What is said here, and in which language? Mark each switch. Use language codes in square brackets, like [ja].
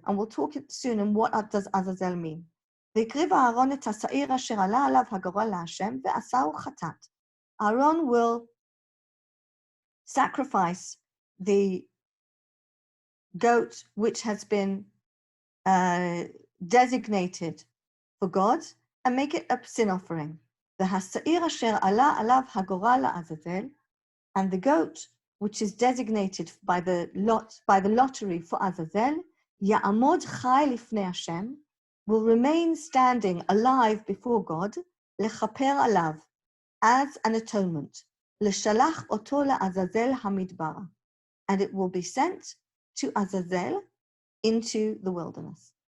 [en] And we'll talk soon on what does Azazel mean. [he] והקריב אהרון את השעיר אשר עלה עליו הגורל להשם ועשהו חטאת. [en] Aaron will sacrifice the goat which has been designated for God and make it a sin offering. והשעיר אשר עלה עליו הגורל לעזאזל, and the goat which is designated by the lottery for Azazel, יעמוד חי לפני השם, will remain standing alive before God, לכפר עליו, as an atonement, לשלח אותו לעזאזל המדבר, and it will be sent to Azazel into the wilderness.